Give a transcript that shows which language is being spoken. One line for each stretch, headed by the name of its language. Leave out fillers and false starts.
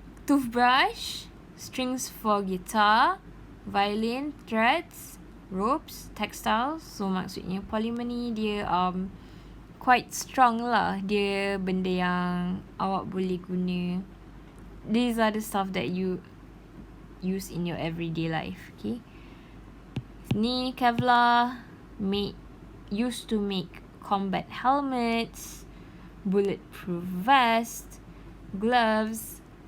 English: Toothbrush, strings for guitar, violin, threads, ropes, textiles.
Malay: So maksudnya polymer ni dia
English: quite strong
Malay: lah. Dia benda yang awak boleh guna.
English: These are the stuff that you use in your everyday life. Okay, ni Kevlar used to make combat helmets, bulletproof vest, gloves.